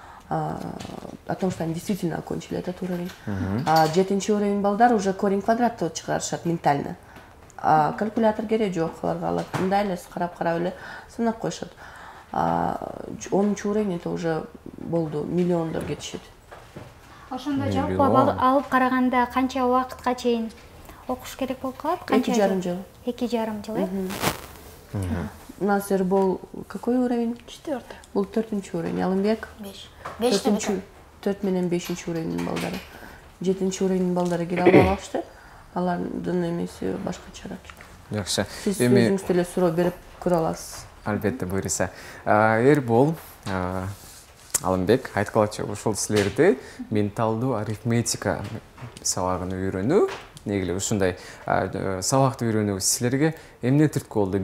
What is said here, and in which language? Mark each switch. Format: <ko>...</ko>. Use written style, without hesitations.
<ru>О том, что они действительно окончили этот уровень.</ru> <ky>7-чи уровень балдар уже корень квадратты чыгарышат ментально. Калькулятор керек жок, аларга алат. Мындай эле карап эле санап коюшат. 10-чу уровень это уже болду, миллиондор кетишет. Ошондо жалпы алып караганда канча убакытка чейин окуш керек болуп калат? 2,5 жыл. 2,5 жыл,</ky> <ru>У нас Эрбол какой уровень?</ru> <ky>4. Бул 4-чү уровень. Алымбек 5. 4 менен 5-чү уровень балдары. 7-чү уровень балдары келе албашты. Алардын эмеси башкачараак. Жакшы. Сиз өзүңүз эле суроо берип көрө аласыз. Албетте, буйруса. Эрбол, Алымбек айткылачы, ошол силерди менталдуу арифметика сабагын үйрөнүү, негиле ушундай сабакты үйрөнүү силерге эмне түрткү болду?</ky>